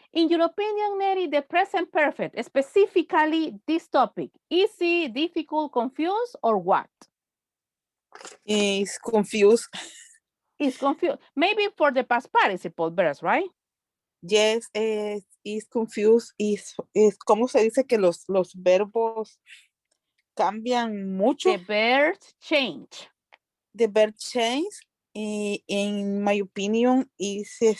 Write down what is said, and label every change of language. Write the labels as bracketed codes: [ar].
[en] In your opinion, Neri, the present perfect, specifically this topic, easy, difficult, confused, or what? Is confused. Is confused. Maybe for the past participle verbs, right? Yes, is confused. [es] Is ¿cómo se dice que los verbos cambian mucho? [en] The verbs change. The verb change, in my opinion, is